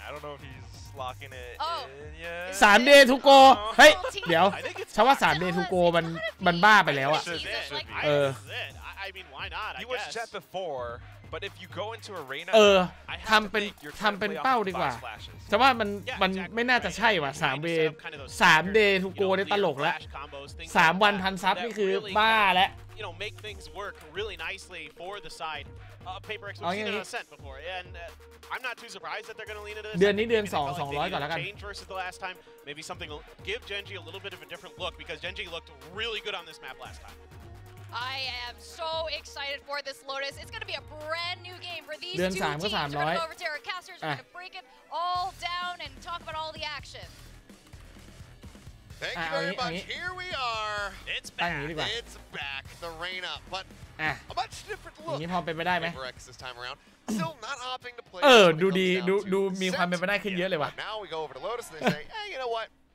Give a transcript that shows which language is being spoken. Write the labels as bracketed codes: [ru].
[en] I don't know if he's locking it in yet. 3 day to go [th] เฮ้ยเดี๋ยวฉันว่า3 day to go มันบ้าไปแล้วอ่ะ [en] I mean, why not? He was Jet before, but if you go into arena, [th] ทำเป็นเป้าดีกว่าแต่ว่ามันไม่น่าจะใช่ว่ะ3 [en] day to go [th] ได้ตลกแล้ว3 วันพันซับนี่คือบ้าแล้ว [en] You know, make things work really nicely for the side. PaperX was seen on Ascent before, and I'm not too surprised that they're going to lean into this. [th] เดือนนี้เดือน200ก่อนแล้วกัน [en] Change versus the last time. Maybe something will give Gen.G a little bit of a different look because Gen.G looked really good on this map last time. I am so excited for this Lotus. It's going to be a brand new game for these [th] เดือน [en] two teams. [th] 3 ก็ [en] We're going to go over to our casters. We're going to break it all down and talk about all the action. Thank you very much. Here we are. It's back. It's back. The Reina, but a much different look. [th] อย่างนี้พอเป็นไปได้ไหม [en] PaperX this time around. Still not opting to play. [th] ดูดีดูมีความเป็นไปได้ขึ้นเยอะเลยว่ะ [en] Now we go over to Lotus and they say, hey, you know what?